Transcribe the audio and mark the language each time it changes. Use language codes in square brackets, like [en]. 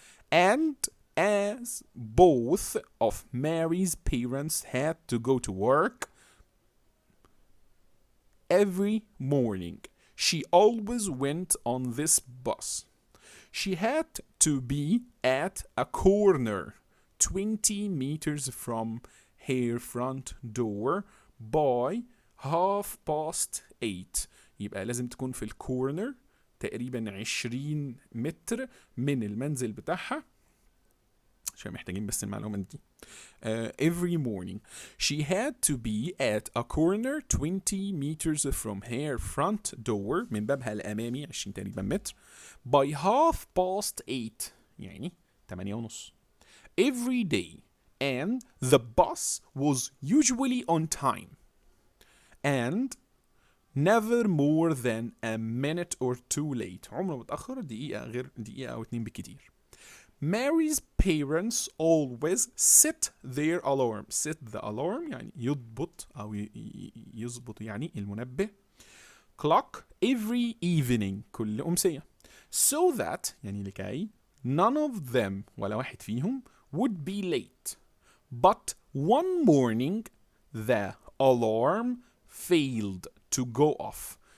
[en] And as both of Mary's parents had to go to work every morning, she always went on this bus. She had to be at a corner 20 meters from her front door by 8:30. [ar] يبقى لازم تكون في الكورنر تقريبا 20 متر من المنزل بتاعها, عشان محتاجين بس المعلومات دي. [en] Every morning she had to be at a corner 20 meters from her front door, [ar] من بابها الأمامي 20 تقريبا متر, [en] by 8:30 يعني 8:30 every day, and the bus was usually on time and never more than a minute or two late. [ar] عمره متأخر دقيقة غير دقيقة أو 2 بالكتير. [en] Mary's parents always set their alarm. Set the alarm [ar] يعني يضبط أو يضبط يعني المنبه. [en] Clock every evening [ar] كل أمسية. [en] So that [ar] يعني لكي [en] none of them [ar] ولا واحد فيهم [en] would be late. But one morning the alarm failed to go off.